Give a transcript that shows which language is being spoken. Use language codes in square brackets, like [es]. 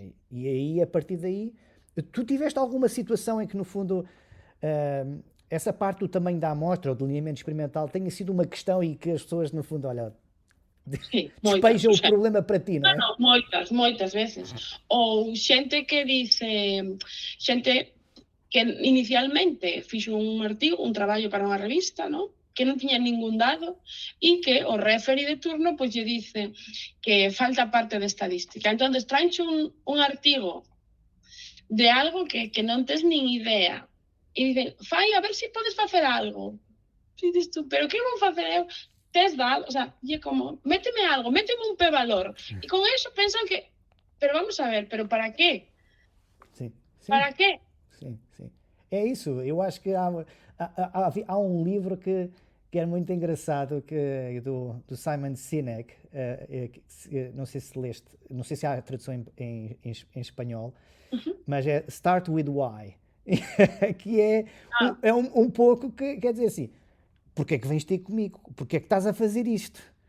[pt] E aí, a partir daí, tu tiveste alguma situação em que, no fundo, essa parte do tamanho da amostra, ou do delineamento experimental, tenha sido uma questão e que as pessoas, no fundo, olha, despejam o problema para ti, não é? [gl] Não, moitas veces. Ou xente que dice, xente que inicialmente fixo un artigo, un traballo para unha revista, ¿no? Que non tiña ningún dado e que o referee de turno pois lle dice que falta parte de estadística. Entón, traenche un artigo de algo que non tes nin idea e dicen, fai, a ver se podes facer algo. E dices tú, pero que vou facer eu? Tes dado, o sea, e como, méteme algo, méteme un p-valor. E con eso pensan que, pero vamos a ver, pero para qué? [pt] Sim. [gl] Para qué? [pt] Sim. É isso, eu acho que há um livro que é muito engraçado, que é do Simon Sinek, não sei se leste, não sei se há tradução em espanhol, mas é Start with Why, que é um pouco que quer dizer assim, porque é que vens ter comigo? Porque é que estás a fazer isto?